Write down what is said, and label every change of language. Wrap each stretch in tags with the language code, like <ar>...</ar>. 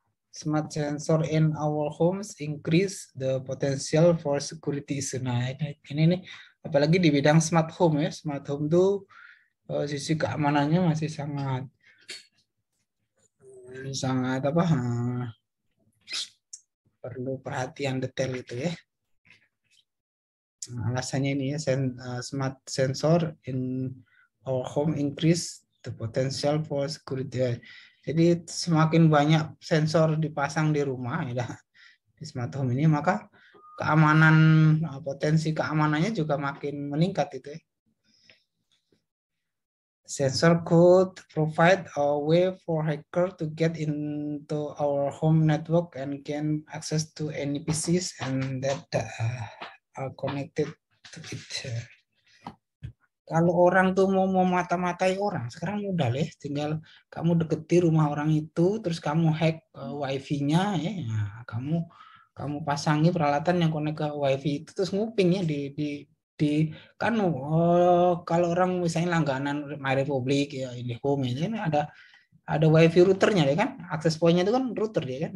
<en>Smart sensor in our homes increase the potential for security issue.</en> <id>Nah, ini nih, apalagi di bidang smart home ya. Smart home tuh sisi keamanannya masih sangat sangat apa? Perlu perhatian detail itu ya. Nah, alasannya ini ya,</id> <en>smart sensor in our home increase the potential for security.</en> <id>Jadi semakin banyak sensor dipasang di rumah ya di smart home ini, maka keamanan, potensi keamanannya juga makin meningkat itu ya.</id> <en>Sensor could provide a way for hacker to get into our home network and gain access to any PCs and that are connected to it.</en> <id>Kalau orang tuh mau mata-matai orang, sekarang mudah lah, tinggal kamu deketi rumah orang itu, terus kamu hack wifi-nya, ya, nah, kamu pasangi peralatan yang connect ke wifi itu, terus nguping ya di kan kalau orang misalnya langganan MyRepublik ya, IndiHome ini ada wifi routernya ya kan, akses point-nya itu kan router ya kan.</id>